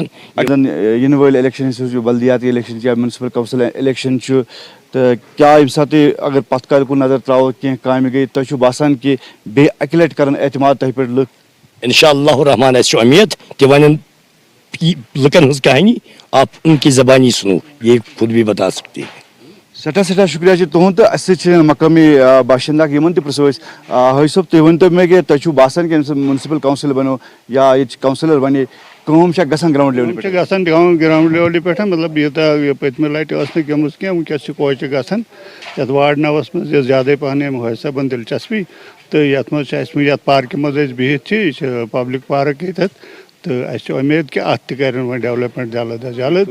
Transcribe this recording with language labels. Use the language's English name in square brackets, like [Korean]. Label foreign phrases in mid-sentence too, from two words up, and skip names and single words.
[Kashmiri] یِنہٕ وٲلۍ الیکشن چھِ بلدیاتی الیکشن چھِ یا [English] municipal council election [Kashmiri] چھُ تہٕ کیاہ ییٚمہِ ساتہٕ اگر پتھ کالہِ کُن نظر تراوو کینٛہہ کامہِ گٔے تۄہہِ چھُو باسان کہِ بیٚیہِ اکہِ لٹہِ کرن اعتماد تۄہہِ پٮ۪ٹھ لُکھ. [Arabic] انشاء اللہ الرحمان [Kashmiri] اَسہِ چھُ امید تہِ ونن لُکن ہٕنٛز [Urdu] کہانی آپ ان کی زبانی سنو یہ خود بھی بتا سکتے ہیں. [Kashmiri] سٮ۪ٹھاہ سٮ۪ٹھاہ شُکریہ چھُ تُہُنٛد تہٕ اَسہِ سۭتۍ چھِ مقٲمی باشنٛدہ یِمن تہِ پرژھو أسۍ حٲج صٲب تُہۍ ؤنۍتو مےٚ کہِ تۄہہِ چھُو باسان کہِ ییٚمہِ ساتہٕ [English] municipal council [Kashmiri] بنو یا ییٚتہِ کونسلر بنے کٲم چھا گژھان [English] ground level [Kashmiri] پٮ۪ٹھ. گژھان [English] ground level [Kashmiri] پٮ۪ٹھ مطلب یوٗتاہ پٔتمہِ لٹہِ ٲس نہٕ گٔمٕژ کینٛہہ وٕنکیٚس چھِ کوچہِ گژھان یتھ وارڈ 9 منٛز یۄس زیادَے پہن أمۍ حٲج صٲبن دِلچسپی تہٕ یتھ منٛز چھِ اَسہِ یتھ پارکہِ منٛز أسۍ بِہِتھ چھِ یہِ چھِ [English] public park [Kashmiri] ییٚتٮ۪تھ تہٕ اَسہِ چھِ اُمید کہِ اَتھ تہِ کرن وۄنۍ ڈیولپمنٹ جلد از جلد.